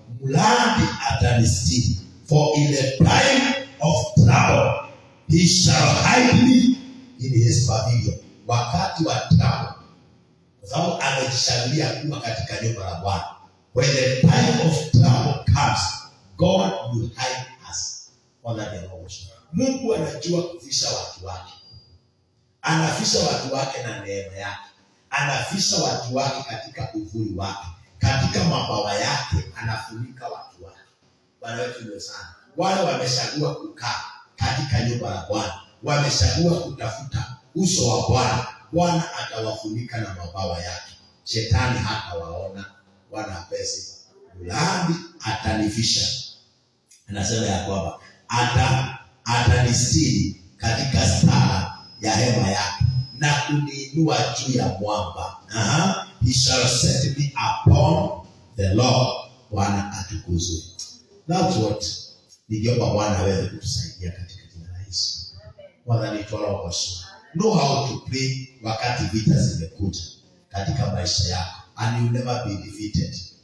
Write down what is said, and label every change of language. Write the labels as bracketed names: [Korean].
[Swahili] Mlandi atanistiri, [English] for in the time of trouble he shall hide me in his pavilion. [Swahili] Wakati wa trouble, kwa sababu amejishagulia kuwa katika nyumba la Bwana. [English] When the time of trouble comes, God will hide us under the Lord. [Swahili] Mungu anajua kufisha watu wake. Anafisha watu wake na neema yake. Anafisha watu wake katika uvuli wake. Katika mabawa yake anafunika watu wake. Bwana wetu ndio sana. Wale wamechagua kukaa katika nyumba la Bwana, wamechagua kutafuta uso wa Bwana, Bwana atawafunika na mabawa yake. Shetani hatawaona. Bwana apewe sifa. Mlaani atanifisha. Anasema ya kwamba atanistiri katika stara ya hema yake na kuniinua juu ya mwamba. [English] He shall set me upon the Lord. [Swahili] Bwana atukuzwe. [English] That's what [Swahili] nikiomba Bwana aweze kutusaidia katika jina la Yesu. Bwana ni tunaomba. [English] Know how to pray [Swahili] wakati vita zimekuja katika maisha yako, [English] and you never be defeated.